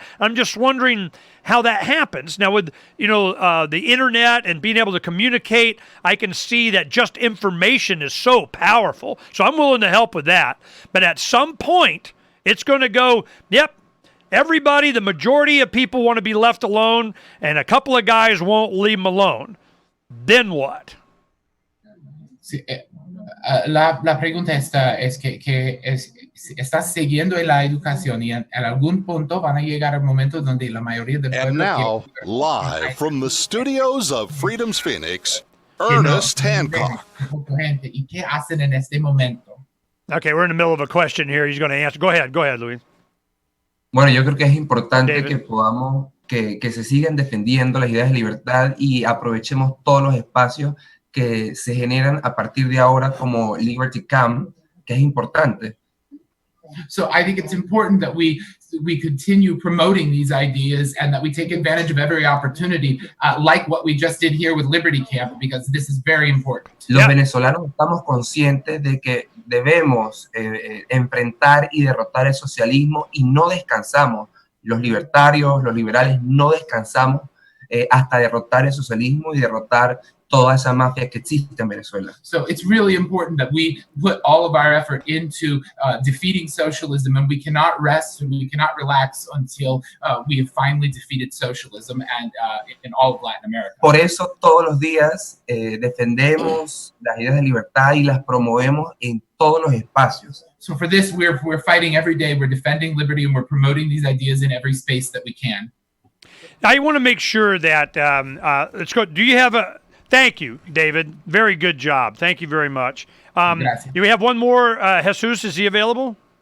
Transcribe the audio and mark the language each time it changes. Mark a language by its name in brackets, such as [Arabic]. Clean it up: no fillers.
[English] I'm just wondering how that happens. Now with, the internet and being able to communicate, I can see that just information is so powerful. So I'm willing to help with that. But at some point, it's going to go, yep, everybody, the majority of people want to be left alone, and a couple of guys won't leave them alone. Then what? [Spanish] Sí, la pregunta es que estás siguiendo la educación y en algún punto van a llegar el momento donde la mayoría del pueblo... [English] And now, live from the studios of Freedom's Phoenix, Ernest Hancock. [Spanish] ¿Y qué hacen en este momento? [English] Okay, we're in the middle of a question here. He's going to answer. Go ahead, Luis. [Spanish] Bueno, yo creo que es importante que podamos, que se sigan defendiendo las ideas de libertad y aprovechemos todos los espacios que se generan a partir de ahora como Liberty Camp, que es importante. [English] So I think it's important that we continue promoting these ideas and that we take advantage of every opportunity, like what we just did here with Liberty Camp, because this is very important. [Spanish] Los venezolanos estamos conscientes de que debemos enfrentar y derrotar el socialismo y no descansamos. Los libertarios, los liberales no descansamos hasta derrotar el socialismo y derrotar toda esa mafia que existe en Venezuela. [English] So it's really important that we put all of our effort into defeating socialism, and we cannot rest and we cannot relax until we have finally defeated socialism and in all of Latin America. [Spanish] Por eso todos los días defendemos las ideas de libertad y las promovemos en todos los espacios. [English] So for this, we're fighting every day. We're defending liberty, and we're promoting these ideas in every space that we can. I want to make sure that let's go. Do you have a? Thank you, David. Very good job. Thank you very much. [Spanish] Gracias. [English] Do we have one more? Jesus, is he available?